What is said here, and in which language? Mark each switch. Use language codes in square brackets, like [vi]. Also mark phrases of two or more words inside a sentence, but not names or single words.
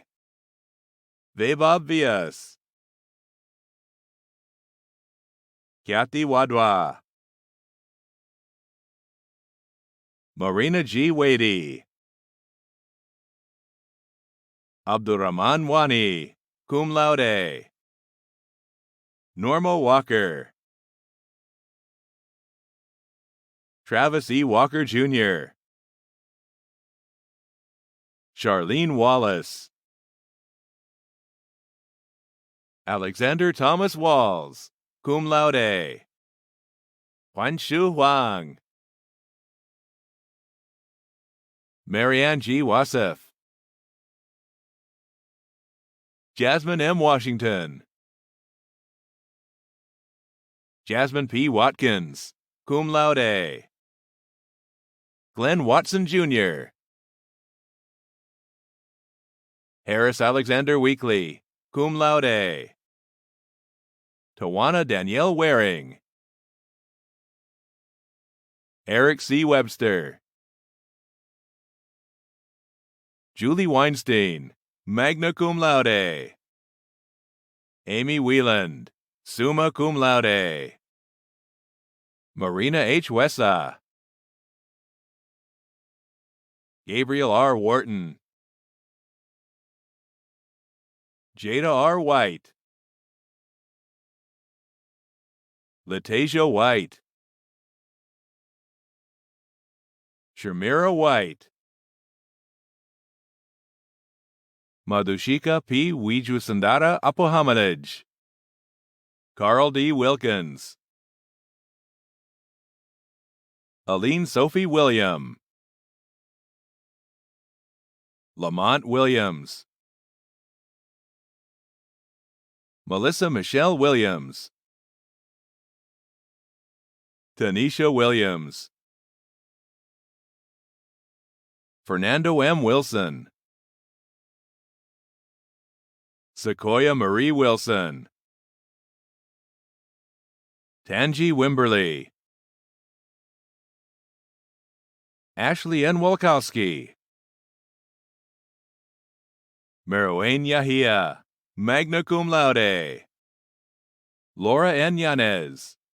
[en] Vaibhav Vias. Kyati Wadwa. Marina G. Wady. Abdurrahman Wani, [la] cum laude. [en] Norma Walker. Travis E. Walker Jr. Charlene Wallace. Alexander Thomas Walls, [la] cum laude. [en] Huanshu Huang. Marianne G. Wasif. Jasmine M. Washington. Jasmine P. Watkins, [la] cum laude. [en] Glenn Watson Jr. Harris Alexander Weekly, [la] cum laude. [en] Tawana Danielle Waring. Eric C. Webster. Julie Weinstein, [la] magna cum laude. [en] Amy Wieland, [la] summa cum laude. [en] Marina H. Wessa. Gabriel R. Wharton. Jada R. White. Latasia White. Shamira White. Madhushika P. Wijusandara Apohamanaj. Carl D. Wilkins. Aline Sophie William. Lamont Williams. Melissa Michelle Williams. Tanisha Williams. Fernando M. Wilson. Sequoia Marie Wilson. Tangi Wimberly. Ashley N. Wolkowski. Merowain Yahia, [la] magna cum laude. [en] Laura N. Yanez.